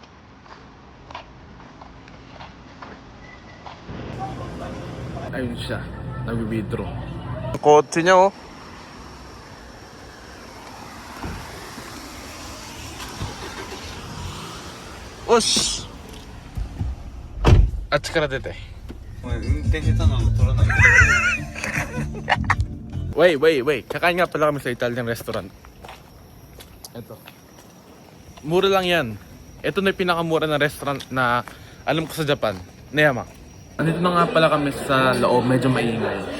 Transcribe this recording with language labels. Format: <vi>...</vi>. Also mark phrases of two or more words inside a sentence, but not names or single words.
<tl>Ayun siya, nag-withdraw. Kotse niya, oh. Osh! At saka dito.</tl> <ja>お前運転下手なの取らない</ja> <tl>Wait. Kakain nga pala kami sa</tl> <en>Italian restaurant.</en> <tl>Ito. Mura lang yan. Ito na yung pinakamura na restaurant na alam ko sa Japan. Neyama. Andito na nga pala kami sa loob. Medyo maingay.</tl>